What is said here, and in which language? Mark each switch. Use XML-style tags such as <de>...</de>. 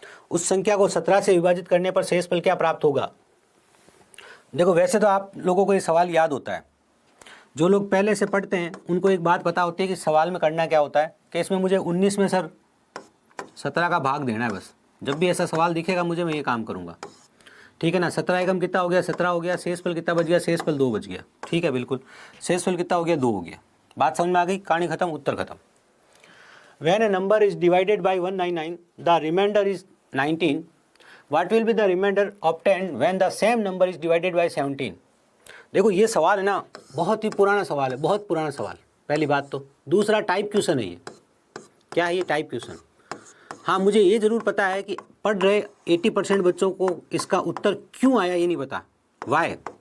<hi>उस संख्या को 17 से विभाजित करने पर शेषफल क्या प्राप्त होगा? देखो वैसे तो आप लोगों को ये सवाल याद होता है, जो लोग पहले से पढ़ते हैं उनको एक बात पता होती है कि सवाल में करना क्या होता है, कि इसमें मुझे 19 में सर 17 का भाग देना है। बस जब भी ऐसा सवाल दिखेगा मुझे, मैं ये काम करूँगा, ठीक है ना? 17 एकम कितना हो गया? 17 हो गया। शेषफल कितना बच गया? शेषफल 2 बच गया, ठीक है, बिल्कुल। शेषफल कितना हो गया? 2 हो गया। बात समझ में आ गई? कहानी खत्म, उत्तर खत्म।</hi> <en>When a number is divided by 199, the remainder is 19. What will be the remainder obtained when the same number is divided by 17?</en> <hi>देखो ये सवाल है ना, बहुत ही पुराना सवाल है, बहुत पुराना सवाल, पहली बात तो। दूसरा टाइप क्वेश्चन है ये। क्या है ये? Type question. हाँ, मुझे ये ज़रूर पता है कि पढ़ रहे 80% बच्चों को इसका उत्तर क्यों आया ये नहीं पता, वाई।</hi>